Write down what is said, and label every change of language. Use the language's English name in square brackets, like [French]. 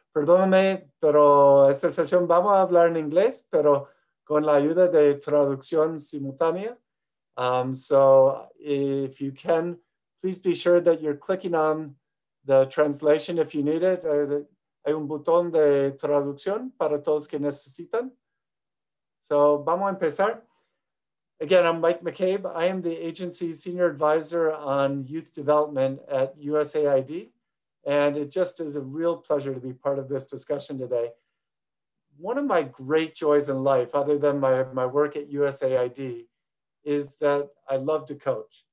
[Spanish] Perdóname, pero esta sesión vamos a hablar en inglés, pero con la ayuda de traducción simultánea. [English] So if you can, please be sure that you're clicking on the translation if you need it. [Spanish] Hay un botón de traducción para todos que necesitan. [English] So [Spanish] vamos a empezar. [English] Again, I'm Mike McCabe. I am the agency's senior advisor on youth development at USAID. And it just is a real pleasure to be part of this discussion today. One of my great joys in life, other than my work at USAID, is that I love to coach.